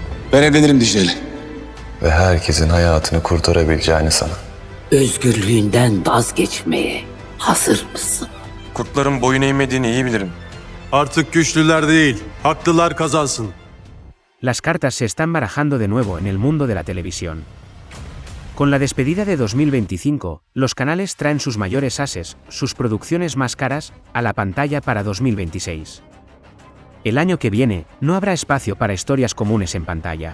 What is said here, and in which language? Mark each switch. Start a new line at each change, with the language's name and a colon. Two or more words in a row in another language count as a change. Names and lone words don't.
Turkish: Ben evlenirim Dicle ile. Ve herkesin hayatını kurtarabileceğini sana. Özgürlüğünden vazgeçmeye hazır mısın? Kurtların boyun eğmediğini iyi bilirim. Artık güçlüler değil, haklılar kazansın.
Spanish: Las cartas se están barajando de nuevo en el mundo de la televisión. Con la despedida de 2025, los canales traen sus mayores ases, sus producciones más caras, a la pantalla para 2026. El año que viene, no habrá espacio para historias comunes en pantalla.